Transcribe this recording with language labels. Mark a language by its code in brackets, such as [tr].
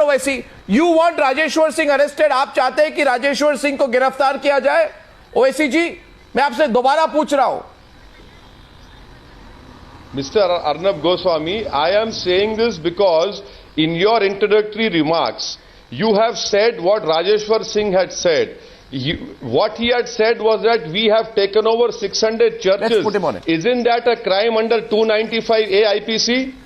[en] Owaisi, you want Rajeshwar Singh arrested? [hi] आप चाहते हैं कि राजेश्वर सिंह को गिरफ्तार किया जाए? ओवैसी जी, मैं आपसे दोबारा पूछ रहा हूं. [en] Mr. Arnab Goswami, I am saying this because in your introductory remarks, you have said what Rajeshwar Singh had said. What he had said was that we have taken over 600 churches. Let's put him on it. Isn't that a crime under 295A IPC?